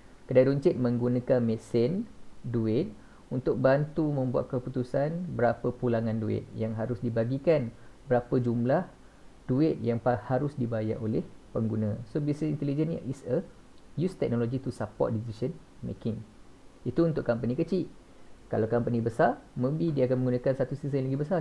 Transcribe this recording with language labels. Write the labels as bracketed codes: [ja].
[ms] Kedai runcit menggunakan mesin duit untuk bantu membuat keputusan berapa pulangan duit yang harus dibagikan, berapa jumlah duit yang harus dibayar oleh pengguna. [en] So business intelligence ni is a use technology to support decision making. [ms] Itu untuk company kecil. Kalau company besar, maybe dia akan menggunakan satu sistem yang lagi besar.